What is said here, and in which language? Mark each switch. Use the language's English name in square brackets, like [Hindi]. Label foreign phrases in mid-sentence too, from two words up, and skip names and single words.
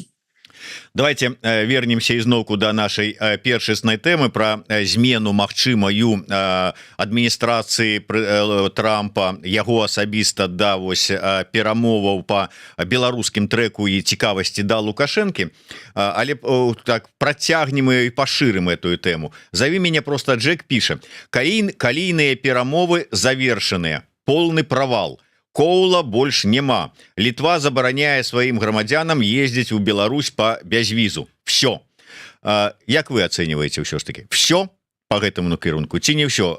[Russian] Давайте вернемся [Belarusian] ізноўку до нашай першаснай тэмы про змену магчымаю адміністрацыі Трампа, яго асабіста да вось перамоваў по беларускім трэку і цікавасці да Лукашэнкі. Але так працягнем і пашырым эту тэму. Зови меня просто Джек піша: калійныя перамовы завершаныя, [Russian] полный провал. [Belarusian] Коула больш няма. Літва забараняе сваім грамадзянам ездзіць у Беларусь по бязвізу. Все. Як вы ацэньваеце ўсё ж таки? Все по гэтаму накірунку ці не ўсё?